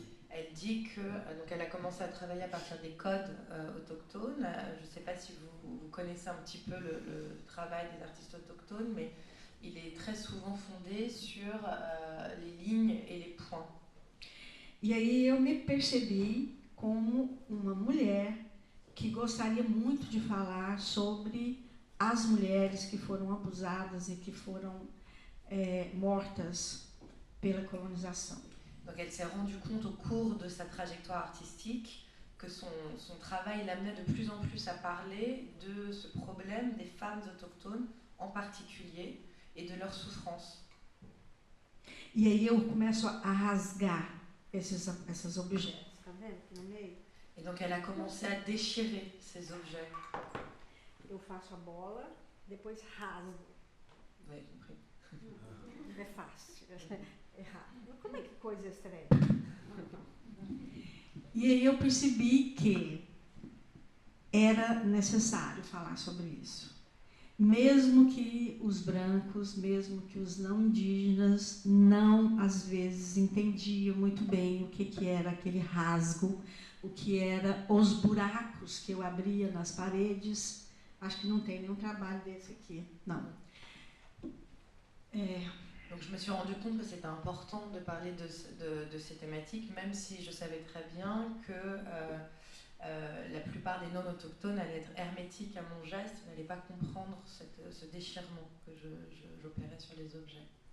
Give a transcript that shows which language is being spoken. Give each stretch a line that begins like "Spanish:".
French: Elle dit que donc elle a commencé à travailler à partir des codes autochtones. Je ne sais pas si vous connaissez un petit peu le travail des artistes autochtones, mais il est très souvent fondé sur les lignes et les points.
Portuguese: E aí eu me percebi como uma mulher que gostaria muito de falar sobre as mulheres que foram abusadas e que foram mortas pela colonização.
French: Donc elle s'est rendue compte au cours de sa trajectoire artistique que son travail l'amenait de plus en plus à parler de ce problème des femmes autochtones en particulier et de leurs souffrances.
Portuguese: E aí eu começo a rasgar esses objetos. Tá vendo aqui no meio?
French: Et donc elle a commencé à déchirer ces objets.
Portuguese: Eu faço a bola, depois rasgo.
French: Vous avez compris.
Portuguese: É fácil, é rápido. Como é que coisa estranha? E aí eu percebi que era necessário falar sobre isso. Mesmo que os brancos, mesmo que os não indígenas, não às vezes entendiam muito bem o que era aquele rasgo, o que era os buracos que eu abria nas paredes. Acho que não tem nenhum trabalho desse aqui, não.
French: Donc je me suis rendu compte que c'était important de parler de ces thématiques, même si je savais très bien que la plupart des non-autochtones allaient être hermétiques à mon geste, n'allaient pas comprendre ce déchirement que j'opérais sur les objets.